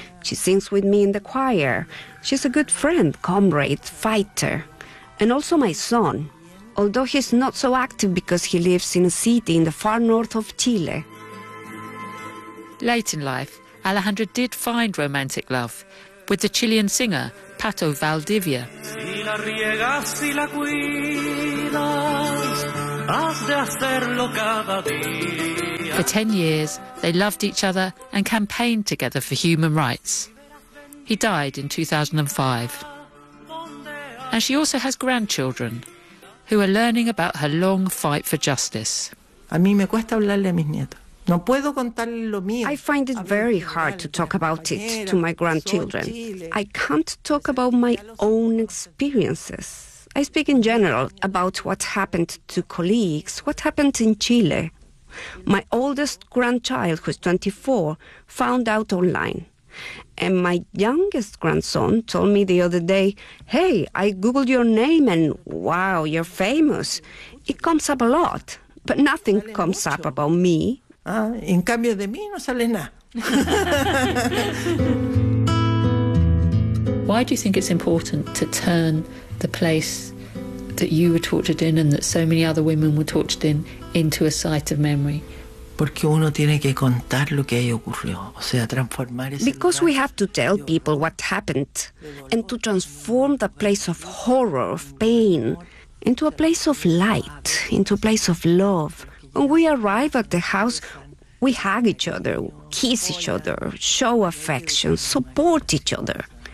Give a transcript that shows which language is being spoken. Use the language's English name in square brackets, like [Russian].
[English] She sings with me in the choir. She's a good friend, comrade, fighter. And also my son, although he's not so active because he lives in a city in the far north of Chile. Late in life, Alejandra did find romantic love with the Chilean singer, Pato Valdivia. [Spanish] Si la riegas, si la cuidas, has de hacerlo cada día. [English] For 10 years, they loved each other and campaigned together for human rights. He died in 2005. And she also has grandchildren, who are learning about her long fight for justice. [Spanish] A mí me cuesta hablarle a mis nietos. No puedo contarle lo mío. [English] I find it very hard to talk about it to my grandchildren. I can't talk about my own experiences. I speak in general about what happened to colleagues, what happened in Chile. My oldest grandchild, who is 24, found out online. And my youngest grandson told me the other day, hey, I Googled your name and wow, you're famous. It comes up a lot, but nothing comes up about me. [Spanish] En cambio de mí no sale nada. [English] Why do you think it's important to turn the place that you were tortured in and that so many other women were tortured in into a site of memory? [Spanish] Porque uno tiene que contar lo que ahí ocurrió, o sea, transformar ese [English] Because we have to tell people what happened and to transform the place of horror, of pain, into a place of light, into a place of love. When we arrive at the house, we hug each other, kiss each other, show affection, support each other.